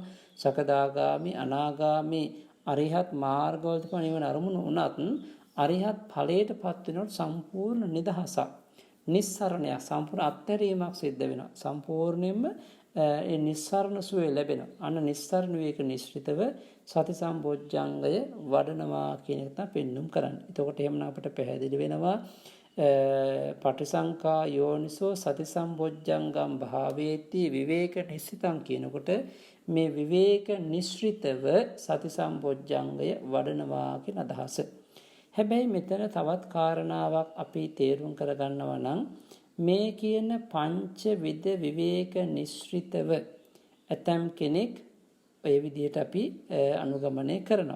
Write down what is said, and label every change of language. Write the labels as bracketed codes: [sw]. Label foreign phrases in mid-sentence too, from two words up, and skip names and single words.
[si] සකදාගාමි අනාගාමි අරිහත් මාර්ගවලදී නිවන අරමුණු වුණත් අරිහත් ඵලයටපත් වෙනකොට සම්පූර්ණ නිදහසක් නිස්සරණයක් සම්පූර්ණ අත්හැරීමක් සිද්ධ වෙනවා. සම්පූර්ණයෙන්ම ඒ නිස්සරණ සුවය ලැබෙනවා. අන්න නිස්සරණ විවේක නිස්ෘතව සති සම්පෝච්ඡංගය වඩනවා කියන එක තමයි පෙන්눔 කරන්නේ. එතකොට එහෙමනම් අපිට පැහැදිලි වෙනවා [pi] පටිසංකා යෝනිසෝ සති සම්පෝච්ඡංගම් භාවේති විවේක නිස්සිතං [si] කියනකොට මේ විවේක නිස්ෘතව සති සම්පෝච්ඡංගය වඩනවා කියන අදහස. හැබැයි මෙතන තවත් කාරණාවක් අපි තේරුම් කරගන්නවා නම් මේ කියන පංච විද විවේක නිස්ෘතව ඇතම් කෙනෙක් ඒ විදිහට අපි අනුගමනය කරනවා.